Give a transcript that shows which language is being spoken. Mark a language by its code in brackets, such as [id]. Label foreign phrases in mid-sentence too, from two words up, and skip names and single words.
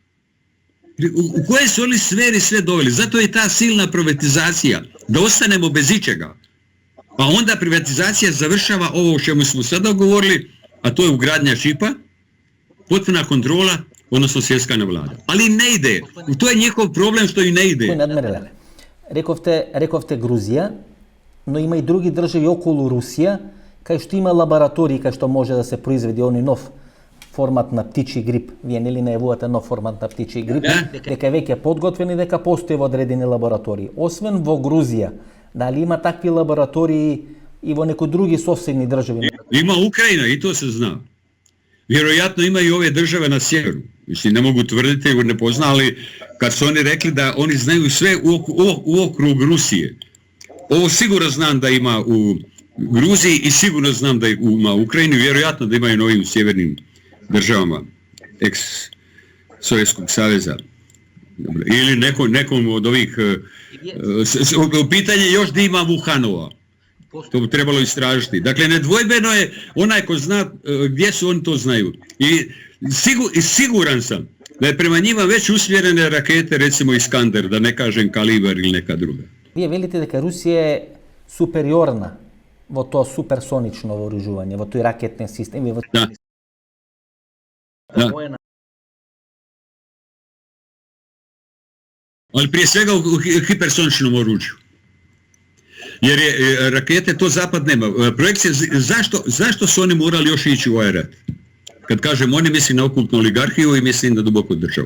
[hr] U koje su oni sferi sve doveli? Zato je ta silna privatizacija, da ostanemo bez ičega. A onda privatizacija završava ovo o čemu smo sada govorili, a to je ugradnja čipa, potpuna kontrola, odnosno svjetskana vlada. Ali ne ide. To je njihov problem što i ne ide. [mk] Рековте Грузија, но има и други држави околу Русија, кај што има лаборатории кај што може да се произведе оној нов формат на птичи грип. Вие нели најавувате нов формат на птичи грип, дека веќе подготвени, дека постои во одредени лаборатории. Освен во Грузија, дали има такви лаборатории и во некои други соседни држави? [hr] Ima Ukrajina i to se zna. Vjerojatno ima i ove države na sjeveru. Mislim, ne mogu tvrditi, jer ne poznali, kad su oni rekli da oni znaju sve u okrug Rusije. Ovo sigurno znam da ima u Gruziji i sigurno znam da ima u Ukrajini, vjerojatno da imaju i ovim sjevernim državama ex-Sovjetskog saveza. Ili nekom od ovih... Pitanje još da ima Wuhanova. To bi trebalo istražiti. Dakle, nedvojbeno je onaj ko zna gdje su, oni to znaju. I siguran sam da je prema njima već usmjerene rakete, recimo Iskander, da ne kažem Kalibar ili neka druga. [mk] Вие велите дека Русија е супериорна во тоа суперсонично вооружување, во тој ракетен систем. Да. [hr] Ali prije svega u hipersoničnom oružju. Jer je rakete, to zapad nema. Projekcije, zašto su oni morali još ići u ovaj rat? Kad kažem oni, mislim na okultnu oligarhiju i mislim na duboku državu.